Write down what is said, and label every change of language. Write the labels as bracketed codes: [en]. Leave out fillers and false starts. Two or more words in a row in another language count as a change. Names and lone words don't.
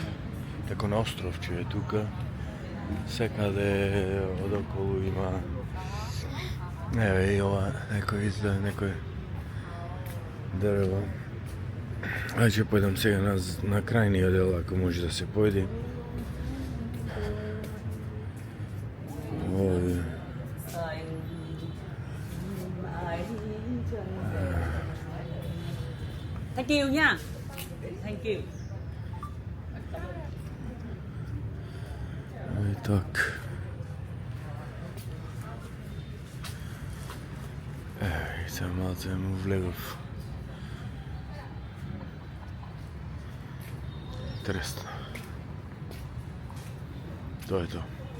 [mk] Како на островче е тука. Секаде одоколу има. Еве и ова некој дрво. Ајде ќе појдам сега на крајниот дел, ако може да се појде. Овде. [en] Thank you nha. Thank you. [mk] И так. И сега малце му влегов. Интересно. Тоа е тоа.